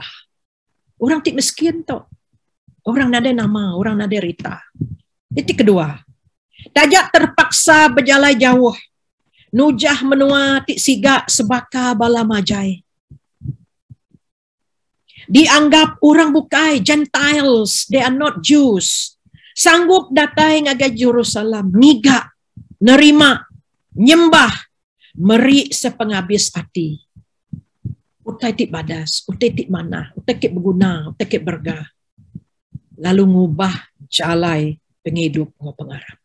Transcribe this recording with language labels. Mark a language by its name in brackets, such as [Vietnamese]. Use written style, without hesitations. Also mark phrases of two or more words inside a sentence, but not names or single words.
[Iban] Orang tik miskin tu. Orang nade nama, orang nade rita. Titik kedua. Tajak terpaksa berjalan jauh. Nujah menua tik siga sebaka bala majai. Dianggap orang bukai, [English] Gentiles, they are not Jews. [Iban] Sanggup datai ngagai Jerusalem, niga, nerima, nyembah, meri sepengabis hati. Utai tik badas, utai tik mana, utai tik berguna, utai tik berga. Lalu ngubah jalai penghidup ngau pengarap.